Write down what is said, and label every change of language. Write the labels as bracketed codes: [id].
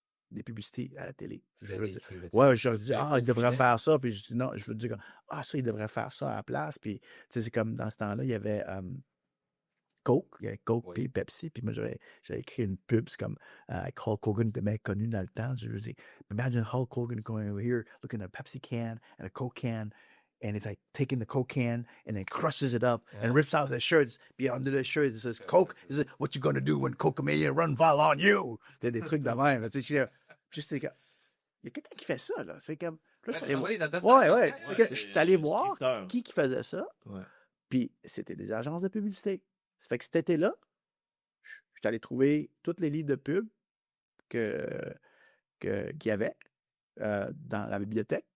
[fr] Des publicités à la télé. Je dis, il devrait faire ça. Puis je dis, non, je veux dire, ça, il devrait faire ça à la place. Puis, tu sais, c'est comme dans ce temps-là, il y avait Coke, il y avait Coke puis Pepsi, puis moi j'avais écrit une pub, c'est comme avec Hulk Hogan, de mec connu dans le temps. Je dis, [en] imagine Hulk Hogan going over here, looking at a Pepsi can and a Coke can, and it's like taking the Coke can and then crushes it up and rips out the shirts. [fr] Puis [en] under the shirt, it says Coke, it says, what you gonna do when Coke Mania run fall on you? [fr] C'est des trucs de même. Puis juste, il y a quelqu'un qui fait ça, là. C'est comme. Je suis allé voir qui faisait ça. Puis c'était des agences de publicité. Ça fait que cet été-là, je suis allé trouver tous les livres de pub qu'il y avait dans la bibliothèque.